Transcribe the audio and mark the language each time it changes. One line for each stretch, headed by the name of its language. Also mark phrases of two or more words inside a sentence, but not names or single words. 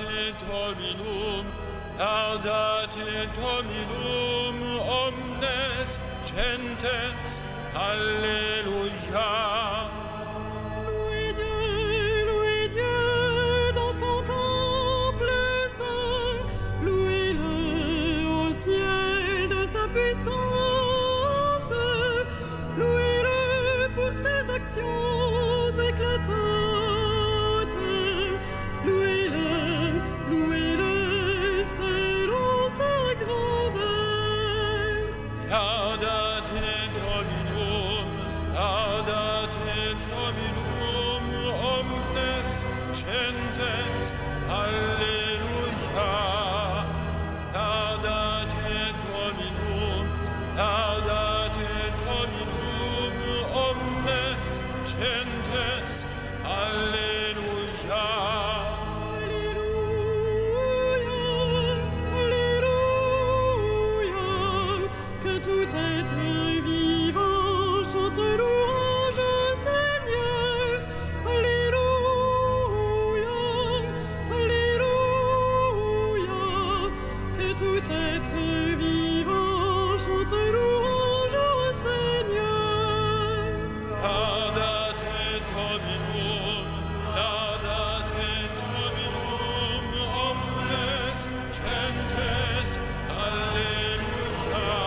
Latin: Dominum, laudate Dominum, omnes gentes,
French: Alléluia. Louez Dieu dans son temple saint, louez-le au ciel de sa puissance, louez-le pour ses actions éclatantes, louez-le selon sa grandeur.
Latin: Laudate Dominum, omnes gentes, Alleluia. Laudate Dominum, omnes gentes, Alleluia.
French: Alléluia, que tout être vivant chante louange au Seigneur. Alléluia, que tout être vivant chante louange au Seigneur.
Latin: Laudate Dominum, omnes gentes, Alleluia.